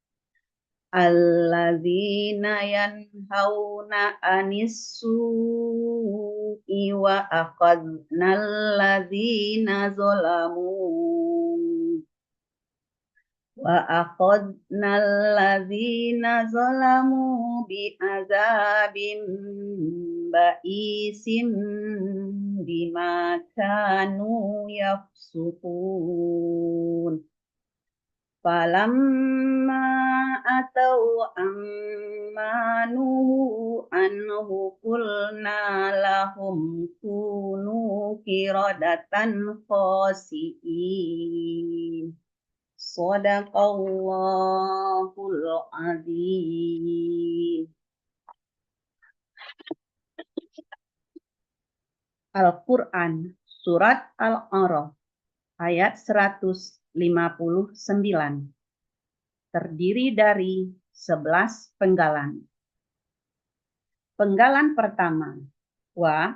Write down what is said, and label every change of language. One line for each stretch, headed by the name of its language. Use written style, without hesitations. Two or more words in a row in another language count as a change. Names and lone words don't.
Arabic: الذين ينهون عن السوء وأخذنا الذين ظلموا بعذاب بئيس بما كانوا يفسقون. فلما عتوا عن ما نهوا عنه قلنا لهم كونوا قردة خاسئين. صدق الله العظيم.
Indonesian: Al-Quran surat Al-A'raf ayat 159 terdiri dari 11 penggalan. Penggalan pertama, wa.